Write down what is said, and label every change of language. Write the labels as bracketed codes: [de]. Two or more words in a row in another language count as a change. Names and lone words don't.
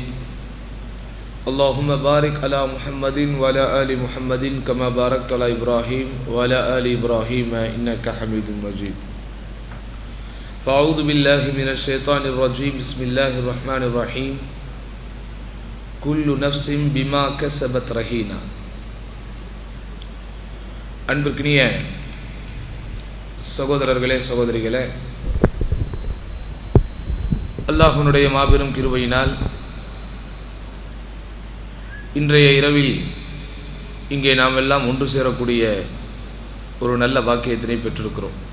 [ar] اللهم بارك على محمد وعلى آل محمد كما باركت على إبراهيم وعلى آل إبراهيم إنك حميد مجيد. فأعوذ بالله من الشيطان الرجيم. بسم الله الرحمن الرحيم. كل نفس بما كسبت رهينة. [ta] அன்பிற்கினிய சகோதரர்களே சகோதரிகளே, அல்லாஹ்வினுடைய மாபெரும் கிருபையினால் இன்றைய இரவில் இங்கே நாம் எல்லாம் ஒன்று சேரக்கூடிய ஒரு நல்ல பாக்கியத்தினை பெற்றிருக்கிறோம்.